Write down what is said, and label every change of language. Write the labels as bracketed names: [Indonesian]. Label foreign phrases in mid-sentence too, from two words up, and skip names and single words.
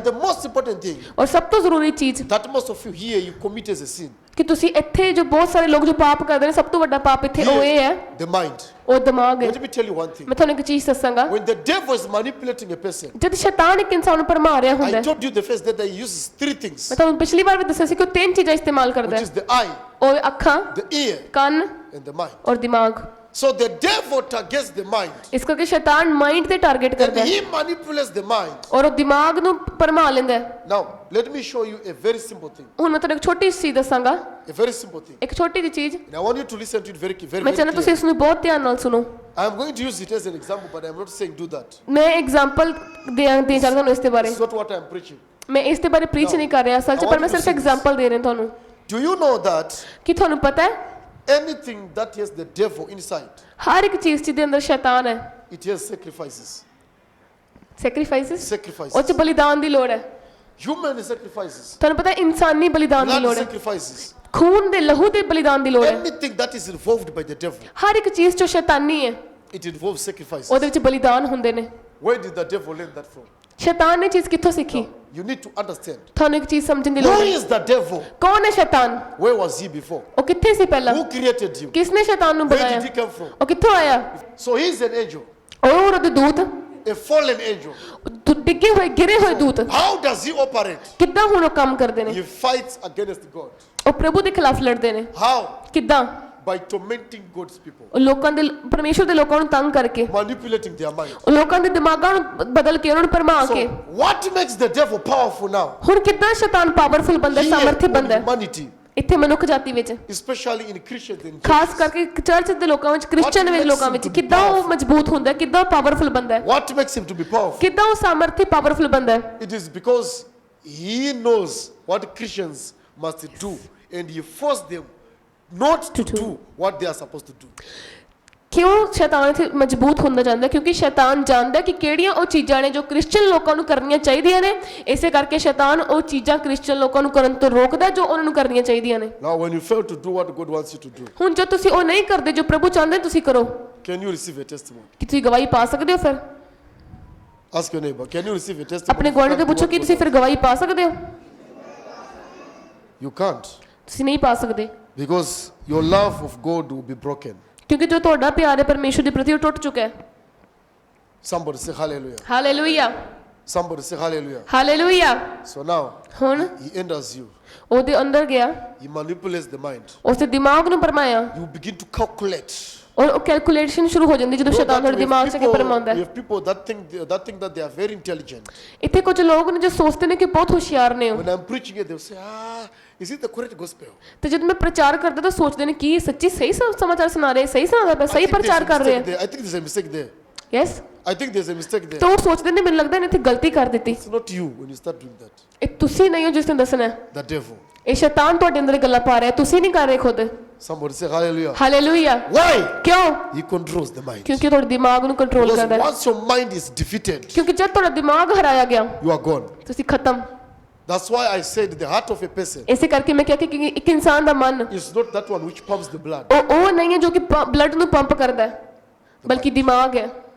[English] And the most important thing [Punjabi] ਔਰ ਸਭ ਤੋਂ ਜ਼ਰੂਰੀ ਚੀਜ਼ [English] that most of you here you commit as a sin. [Punjabi] ਕਿ ਤੁਸੀਂ ਇੱਥੇ ਜੋ ਬਹੁਤ ਸਾਰੇ ਲੋਕ ਜੋ ਪਾਪ ਕਰਦੇ ਨੇ, ਸਭ ਤੋਂ ਵੱਡਾ ਪਾਪ ਇੱਥੇ ਉਹ ਇਹ ਹੈ, [English] The mind. [Punjabi] ਉਹ ਦਿਮਾਗ ਹੈ। [English] Let me tell you one thing. [Punjabi] ਮੈਂ ਤੁਹਾਨੂੰ ਇੱਕ ਚੀਜ਼ ਦੱਸਾਂਗਾ, [English] When the devil is manipulating a person, [Punjabi] ਜਦ ਸ਼ੈਤਾਨ ਇੱਕ ਇਨਸਾਨ ਨੂੰ ਭਰਮਾ ਰਿਹਾ ਹੁੰਦਾ [English] I [Punjabi] ਹੈ, [English] told you the first day that he uses 3 things, [Punjabi] ਮੈਂ ਤੁਹਾਨੂੰ ਪਿਛਲੀ ਵਾਰ ਵੀ ਦੱਸਿਆ ਸੀ ਕਿ ਉਹ 3 ਚੀਜ਼ਾਂ ਇਸਤੇਮਾਲ ਕਰਦਾ [English] which is [Punjabi] ਹੈ, [English] the eye, [Punjabi] ਉਹ ਅੱਖਾਂ, [English] the ear, [Punjabi] ਕੰਨ [English] and the mind. [Punjabi] ਔਰ ਦਿਮਾਗ। [English] So the devil targets the mind, [Punjabi] ਇਸ ਕਰਕੇ ਸ਼ੈਤਾਨ ਮਾਈਂਡ ਤੇ ਟਾਰਗੇਟ [English] and [Punjabi] ਕਰਦਾ ਹੈ [English] he manipulates the mind. [Punjabi] ਔਰ ਉਹ ਦਿਮਾਗ ਨੂੰ ਭਰਮਾ ਲੈਂਦਾ ਹੈ। [English] Now, let me show you a very simple thing. [Punjabi] ਹੁਣ ਮੈਂ ਤੁਹਾਨੂੰ ਇੱਕ ਛੋਟੀ ਜਿਹੀ ਚੀਜ਼ ਦੱਸਾਂਗਾ, [English] A very simple thing. [Punjabi] ਇੱਕ ਛੋਟੀ ਜਿਹੀ ਚੀਜ਼। [English] And I want you to listen to it very, very, [Punjabi] ਮੈਂ [English] very [Punjabi] ਚਾਹੁੰਦਾ ਤੁਸੀਂ [English] clearly. [Punjabi] ਇਸ ਨੂੰ ਬਹੁਤ ਧਿਆਨ ਨਾਲ ਸੁਣੋ। [English] I am going to use it as an example, but I am not saying do that. [Punjabi] ਮੈਂ ਐਗਜ਼ਾਮਪਲ ਦੇ ਚਾਹੁੰਦਾ ਤੁਹਾਨੂੰ ਇਸ ਦੇ ਬਾਰੇ। [English] It's not what I am preaching. [Punjabi] ਮੈਂ ਇਸ ਦੇ ਬਾਰੇ ਪ੍ਰੀਚ ਨਹੀਂ ਕਰ ਰਿਹਾ ਅਸਲ 'ਚ, ਪਰ ਮੈਂ ਸਿਰਫ ਐਗਜ਼ਾਮਪਲ ਦੇ ਰਿਹਾ ਤੁਹਾਨੂੰ। [English] Do you know that [Punjabi] ਕਿ ਤੁਹਾਨੂੰ ਪਤਾ ਹੈ [English] anything that has the devil inside, [Punjabi] ਹਰ ਇੱਕ ਚੀਜ਼ ਜਿਹਦੇ ਅੰਦਰ ਸ਼ੈਤਾਨ ਹੈ, [English] it has sacrifices? [Punjabi] ਸੈਕਰੀਫਾਈਸਿਸ, [English] Sacrifices. [Punjabi] ਉਹ 'ਚ ਬਲੀਦਾਨ ਦੀ ਲੋੜ ਹੈ। [English] Human sacrifices. [Punjabi] ਤੁਹਾਨੂੰ ਪਤਾ ਹੈ ਇਨਸਾਨੀ ਬਲੀਦਾਨ ਦੀ [English] Blood [Punjabi] ਲੋੜ ਹੈ, [English] sacrifices. [Punjabi] ਖੂਨ ਦੇ ਲਹੂ ਦੇ ਬਲੀਦਾਨ ਦੀ ਲੋੜ ਹੈ। [English] Anything that is involved by the devil, [Punjabi] ਹਰ ਇੱਕ ਚੀਜ਼ 'ਚ ਸ਼ੈਤਾਨੀ ਹੈ, [English] it involves sacrifices. [Punjabi] ਉਹਦੇ ਵਿੱਚ ਬਲੀਦਾਨ ਹੁੰਦੇ ਨੇ। [English] Where did the devil learn that from? [Punjabi] ਸ਼ੈਤਾਨ ਨੇ ਚੀਜ਼ ਕਿੱਥੋਂ ਸਿੱਖੀ? [English] You need to understand. [Punjabi] ਤੁਹਾਨੂੰ ਇੱਕ ਚੀਜ਼ ਸਮਝਣ ਦੀ ਲੋੜ [English] Who [Punjabi] ਹੈ। [English] is the devil? [Punjabi] ਕੌਣ ਹੈ ਸ਼ੈਤਾਨ? [English] Where was he before? [Punjabi] ਉਹ ਕਿੱਥੇ ਸੀ ਪਹਿਲਾਂ? [English] Who created him? [Punjabi] ਕਿਸਨੇ ਸ਼ੈਤਾਨ ਨੂੰ [English] Where [Punjabi] ਬਣਾਇਆ? [English] did he come from? [Punjabi] ਉਹ ਕਿੱਥੋਂ ਆਇਆ? [English] So he is an angel, [Punjabi] ਉਹ ਉਹਦੇ ਦੂਤ, [English] a fallen angel. [Punjabi] ਡਿੱਗੇ ਹੋਏ, ਗਿਰੇ ਹੋਏ ਦੂਤ। [English] How does he operate? [Punjabi] ਕਿੱਦਾਂ ਹੁਣ ਉਹ ਕੰਮ ਕਰਦੇ ਨੇ? [English] He fights against God. [Punjabi] ਉਹ ਪ੍ਰਭੂ ਦੇ ਖਿਲਾਫ ਲੜਦੇ ਨੇ। [English] How? [Punjabi] ਕਿੱਦਾਂ? [English] By tormenting God's people, [Punjabi] ਉਹ ਲੋਕਾਂ ਦੇ, ਪਰਮੇਸ਼ਵਰ ਦੇ ਲੋਕਾਂ ਨੂੰ ਤੰਗ ਕਰਕੇ, [English] manipulating their mind. [Punjabi] ਉਹ ਲੋਕਾਂ ਦੇ ਦਿਮਾਗਾਂ ਨੂੰ ਬਦਲ ਕੇ, ਉਹਨਾਂ ਨੂੰ ਭਰਮਾ [English] So [Punjabi] ਕੇ। [English] what makes the devil powerful now? [Punjabi] ਹੁਣ ਕਿੱਦਾਂ ਸ਼ੈਤਾਨ ਪਾਵਰਫੁਲ ਬੰਦਾ, [English] Here [Punjabi] ਸਾਮਰਥੀ [English] in [Punjabi] ਬੰਦਾ ਹੈ [English] humanity, [Punjabi] ਇੱਥੇ ਮਨੁੱਖ ਜਾਤੀ ਵਿੱਚ, [English] especially in Christians and [Punjabi] ਖਾਸ [English] churches. [Punjabi] ਕਰਕੇ ਚਰਚ ਦੇ ਲੋਕਾਂ ਵਿੱਚ, ਕ੍ਰਿਸਚੀਅਨ ਵਿੱਚ ਲੋਕਾਂ ਵਿੱਚ, ਕਿੱਦਾਂ ਉਹ ਮਜ਼ਬੂਤ ਹੁੰਦਾ ਹੈ, ਕਿੱਦਾਂ ਪਾਵਰਫੁਲ ਬੰਦਾ ਹੈ, [English] What makes him to be powerful? [Punjabi] ਕਿੱਦਾਂ ਉਹ ਸਾਮਰਥੀ ਪਾਵਰਫੁਲ ਬੰਦਾ ਹੈ? [English] It is because he knows what Christians must do, and he forced them not to do what they are supposed to do. [Punjabi] ਕਿਉਂ ਸ਼ੈਤਾਨ ਇੱਥੇ ਮਜ਼ਬੂਤ ਹੁੰਦਾ ਜਾਂਦਾ ਹੈ? ਕਿਉਂਕਿ ਸ਼ੈਤਾਨ ਜਾਣਦਾ ਕਿ ਕਿਹੜੀਆਂ ਉਹ ਚੀਜ਼ਾਂ ਨੇ ਜੋ ਕ੍ਰਿਸਚੀਅਨ ਲੋਕਾਂ ਨੂੰ ਕਰਨੀਆਂ ਚਾਹੀਦੀਆਂ ਨੇ। ਇਸੇ ਕਰਕੇ ਸ਼ੈਤਾਨ ਉਹ ਚੀਜ਼ਾਂ ਕ੍ਰਿਸਚੀਅਨ ਲੋਕਾਂ ਨੂੰ ਕਰਨ ਤੋਂ ਰੋਕਦਾ ਜੋ ਉਹਨਾਂ ਨੂੰ ਕਰਨੀਆਂ ਚਾਹੀਦੀਆਂ ਨੇ। [English] Now, when you fail to do what God wants you to do, [Punjabi] ਹੁਣ ਜੋ ਤੁਸੀਂ ਉਹ ਨਹੀਂ ਕਰਦੇ ਜੋ ਪ੍ਰਭੂ ਚਾਹੁੰਦੇ ਤੁਸੀਂ ਕਰੋ, [English] can you receive a testimony? [Punjabi] ਕਿ ਤੁਸੀਂ ਗਵਾਹੀ ਪਾ ਸਕਦੇ ਹੋ? ਫਿਰ [English] Ask your neighbor, can you receive a testimony? [Punjabi] ਆਪਣੇ ਗੁਆਂਢੀ ਤੋਂ ਪੁੱਛੋ ਕਿ ਤੁਸੀਂ ਫਿਰ ਗਵਾਹੀ ਪਾ ਸਕਦੇ ਹੋ? [English] You can't, [Punjabi] ਤੁਸੀਂ ਨਹੀਂ ਪਾ ਸਕਦੇ, [English] because your love of God will be broken. [Punjabi] ਕਿਉਂਕਿ ਜੋ ਤੁਹਾਡਾ ਪਿਆਰ ਹੈ ਪਰਮੇਸ਼ਵਰ ਦੇ ਪ੍ਰਤੀ ਉਹ ਟੁੱਟ ਚੁੱਕਾ ਹੈ। [English] Somebody say hallelujah. [Punjabi] ਹਾਲੇਲੂਇਆ, [English] Somebody say hallelujah. [Punjabi] ਹਾਲੇਲੂਇਆ। [English] So now, [Punjabi] ਹੁਣ [English] he enters you. [Punjabi] ਉਹਦੇ ਅੰਦਰ ਗਿਆ, [English] He manipulates the mind. [Punjabi] ਉਸਦੇ ਦਿਮਾਗ ਨੂੰ ਭਰਮਾਇਆ, [English] You begin to calculate. [Punjabi] ਔਰ ਉਹ ਕੈਲਕੂਲੇਸ਼ਨ ਸ਼ੁਰੂ ਹੋ ਜਾਂਦੀ ਜਦੋਂ [English] Know [Punjabi] ਸ਼ੈਤਾਨ [English] that [Punjabi] ਤੁਹਾਡੇ [English] we have [Punjabi] ਦਿਮਾਗ 'ਚ ਕੇ [English] people- [Punjabi] ਭਰਮਾਉਂਦਾ [English] we [Punjabi] ਹੈ। [English] have people that think that they are very intelligent. [Punjabi] ਇੱਥੇ ਕੁਝ ਲੋਕ ਨੇ ਜੋ ਸੋਚਦੇ ਨੇ ਕਿ ਬਹੁਤ ਹੁਸ਼ਿਆਰ ਨੇ ਉਹ, [English] When I'm preaching it, they'll say, is it the correct gospel? [Punjabi] ਤੇ ਜਦੋਂ ਮੈਂ ਪ੍ਰਚਾਰ ਕਰਦਾ ਤਾਂ ਸੋਚਦੇ ਨੇ ਕਿ ਇਹ ਸੱਚੀ ਸਹੀ ਸਮਾਚਾਰ ਸੁਣਾ ਰਹੇ, ਸਹੀ ਸੁਣਾਦਾ ਪਿਆ, ਸਹੀ ਪ੍ਰਚਾਰ ਕਰ ਰਹੇ ਆ। [English] I think there's a mistake there. [Punjabi] ਯੈਸ, [English] I think there's a mistake there. [Punjabi] ਤਾਂ ਉਹ ਸੋਚਦੇ ਨੇ ਮੈਨੂੰ ਲੱਗਦਾ ਇਹਨੇ ਇੱਥੇ ਗਲਤੀ ਕਰ ਦਿੱਤੀ। [English] It's not you when you start doing that. [Punjabi] ਇਹ ਤੁਸੀਂ ਨਹੀਂ ਹੋ ਜਿਸ ਨੇ ਦੱਸਣਾ ਹੈ। [English] The devil. [Punjabi] ਇਹ ਸ਼ੈਤਾਨ ਤੁਹਾਡੇ ਅੰਦਰ ਗੱਲਾਂ ਪਾ ਰਿਹਾ, ਤੁਸੀਂ ਨਹੀਂ ਕਰ ਰਹੇ ਖੁਦ। [English] Somebody say hallelujah. [Punjabi] ਹਾਲੇਲੂਇਆ। [English] Why? [Punjabi] ਕਿਉਂ? [English] He controls the mind. [Punjabi] ਕਿਉਂਕਿ ਤੁਹਾਡੇ ਦਿਮਾਗ ਨੂੰ ਕੰਟਰੋਲ [English] Because [Punjabi] ਕਰਦਾ ਹੈ। [English] once your mind is defeated, [Punjabi] ਕਿਉਂਕਿ ਜਦ ਤੁਹਾਡਾ ਦਿਮਾਗ ਹਰਾਇਆ ਗਿਆ [English] you are gone. [Punjabi] ਤੁਸੀਂ ਖਤਮ। [English] That's why I said the heart of a person [Punjabi] ਇਸੇ ਕਰਕੇ ਮੈਂ ਕਿਹਾ ਕਿ ਇੱਕ ਇਨਸਾਨ ਦਾ ਮਨ [English] is not that one which pumps the blood. [Punjabi] ਉਹ ਨਹੀਂ ਹੈ ਜੋ ਕਿ ਬਲੱਡ ਨੂੰ ਪੰਪ ਕਰਦਾ ਹੈ, ਬਲਕਿ ਦਿਮਾਗ ਹੈ।